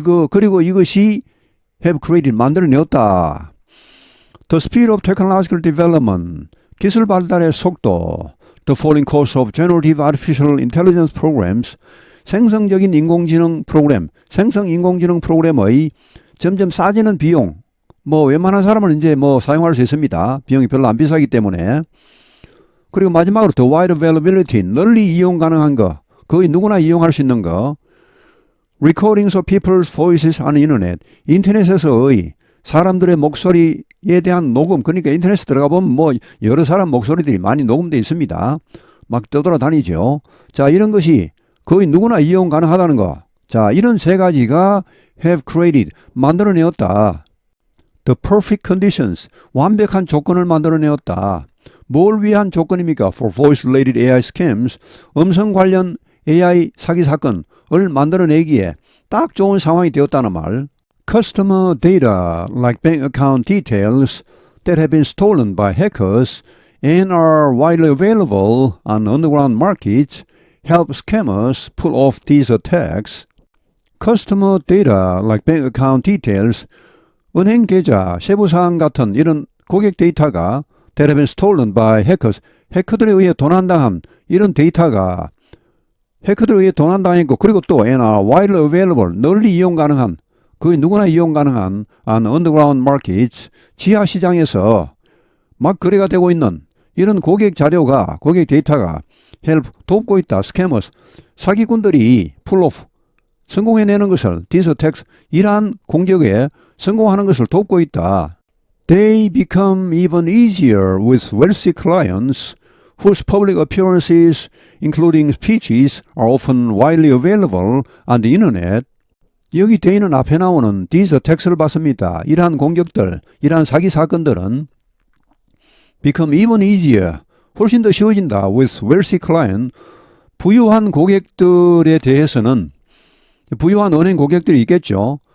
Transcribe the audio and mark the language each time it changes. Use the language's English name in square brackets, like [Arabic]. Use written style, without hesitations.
[Korean] 그리고 이것이 [English] have created, [Korean] 만들어내었다. [English] The speed of technological development, [Korean] 기술 발달의 속도. [English] The falling cost of generative artificial intelligence programs, [Korean] 생성적인 인공지능 프로그램, 생성 인공지능 프로그램의 점점 싸지는 비용. 웬만한 사람은 이제 사용할 수 있습니다. 비용이 별로 안 비싸기 때문에. 그리고 마지막으로 [English] the wide availability, [Korean] 널리 이용 가능한 거, 거의 누구나 이용할 수 있는 거. [English] Recordings of people's voices on the internet, [Korean] 인터넷에서의 사람들의 목소리에 대한 녹음, 그러니까 인터넷에 들어가 보면 여러 사람 목소리들이 많이 녹음되어 있습니다. 막 떠돌아다니죠. 자, 이런 것이 거의 누구나 이용 가능하다는 거. 자, 이런 세 가지가 [English] have created, [Korean] 만들어내었다. [English] The perfect conditions, [Korean] 완벽한 조건을 만들어내었다. 뭘 위한 조건입니까? [English] For voice-related AI scams, [Korean] 음성 관련 AI 사기 사건을 만들어내기에 딱 좋은 상황이 되었다는 말. [English] Customer data, like bank account details that have been stolen by hackers and are widely available on underground markets, help scammers pull off these attacks. Customer data like bank account details, [Korean] 은행 계좌, 세부사항 같은 이런 고객 데이터가 [English] that have been stolen by hackers, [Korean] 해커들에 의해 도난당한 이런 데이터가 해커들에 의해 도난당했고 그리고 또 [English] and are widely available, [Korean] 널리 이용 가능한 거의 누구나 이용 가능한 [English] on underground markets, [Korean] 지하 시장에서 막 거래가 되고 있는 이런 고객 자료가 고객 데이터가 help 돕고 있다. scammers, 사기꾼들이 [English] pull off, [Korean] 성공해내는 것을 [English] these attacks, [Korean] 이러한 공격에 성공하는 것을 돕고 있다. [English] They become even easier with wealthy clients whose public appearances, including speeches, are often widely available on the internet. [Korean] 여기 되어 있는 앞에 나오는 these attacks를 봤습니다. 이러한 공격들, 이러한 사기 사건들은 [English] become even easier, [Korean] 훨씬 더 쉬워진다. [English] with wealthy client, [Korean] 부유한 고객들에 대해서는 부유한 은행 고객들이 있겠죠.